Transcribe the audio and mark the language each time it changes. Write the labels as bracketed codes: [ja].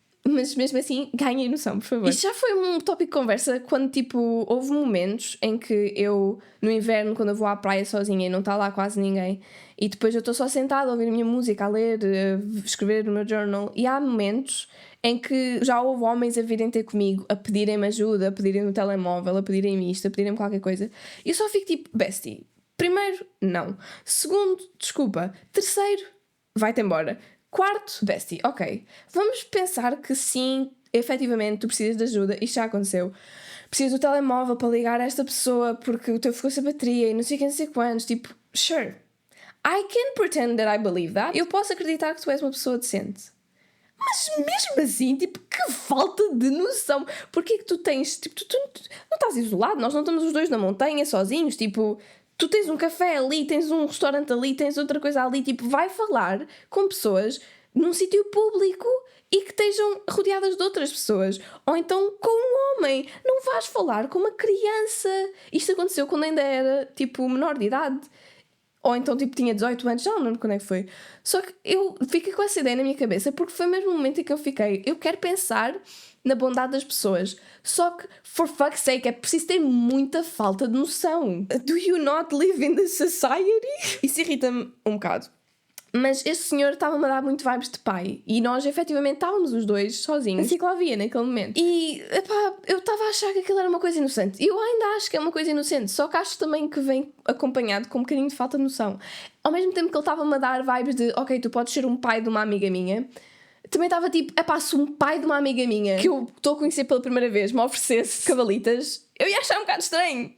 [pt] Mas mesmo assim, ganhem noção, por favor. Isto já foi um tópico de conversa quando, tipo, houve momentos em que eu, no inverno, quando eu vou à praia sozinha e não está lá quase ninguém, e depois eu estou só sentada a ouvir a minha música, a ler, a escrever no meu journal, e há momentos em que já houve homens a virem ter comigo, a pedirem-me ajuda, a pedirem-me o telemóvel, a pedirem-me isto, a pedirem-me qualquer coisa, e eu só fico tipo, bestie, primeiro, não. Segundo, desculpa. Terceiro, vai-te embora. Quarto, bestie, ok. Vamos pensar que sim, efetivamente, tu precisas de ajuda, isto já aconteceu. Precisas do telemóvel para ligar a esta pessoa porque o teu ficou sem bateria e não sei quem, não sei quantos. Tipo, sure. [en] I can pretend that I believe that. [pt] Eu posso acreditar que tu és uma pessoa decente. Mas mesmo assim, tipo, que falta de noção. Porquê que tu tens, tipo, tu não estás isolado, nós não estamos os dois na montanha sozinhos, tipo... Tu tens um café ali, tens um restaurante ali, tens outra coisa ali, tipo, vai falar com pessoas num sítio público e que estejam rodeadas de outras pessoas. Ou então com um homem. Não vais falar com uma criança. Isto aconteceu quando ainda era, tipo, menor de idade. Ou então, tipo, tinha 18 anos, já não lembro quando é que foi. Só que eu fiquei com essa ideia na minha cabeça porque foi mesmo o momento em que eu fiquei, eu quero pensar na bondade das pessoas. Só que, [en] for fuck's sake, [pt] é preciso ter muita falta de noção. [en] Do you not live in the society? [pt] Isso irrita-me um bocado. Mas este senhor estava-me a dar muito vibes de pai. E nós, efetivamente, estávamos os dois sozinhos na ciclovia naquele momento. E, epá, eu estava a achar que aquilo era uma coisa inocente. E eu ainda acho que é uma coisa inocente. Só que acho também que vem acompanhado com um bocadinho de falta de noção. Ao mesmo tempo que ele estava-me a dar vibes de ok, tu podes ser um pai de uma amiga minha, também estava tipo, epá, se um pai de uma amiga minha que eu estou a conhecer pela primeira vez me oferecesse cavalitas, eu ia achar um bocado estranho.